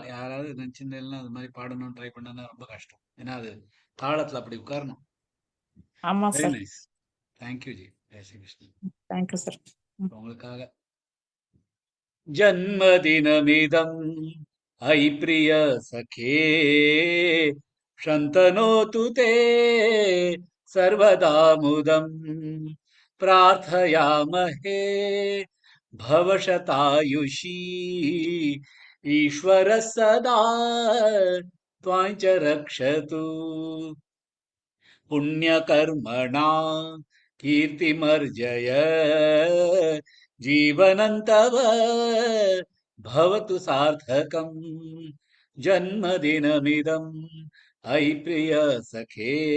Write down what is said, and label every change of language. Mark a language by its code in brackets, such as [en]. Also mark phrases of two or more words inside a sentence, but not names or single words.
[ta] யாராவது நினைச்சிருந்தேன்னா அது மாதிரி பாடணும்னு ட்ரை பண்ணா ரொம்ப கஷ்டம். ஏன்னா அது தாளத்துல அப்படி உட்காரணும். ஆமா வெரி சார். [en] Nice. Thank you ஜி. ஜெய் ஸ்ரீ கிருஷ்ணன். Thank you sir. [sa] உங்களுக்காக जन्मदिनमिदम् ऐ प्रिय सखे शन्तनोतु ते सर्वदा मुदम् प्रार्थयामहे भवशतायुषी ईश्वरः सदा त्वां च रक्षतु पुण्यकर्मणा कीर्तिमर्जय जीवनन्तव भवतु सार्थकम् जन्मदिनमिदम् ऐ प्रिय सखे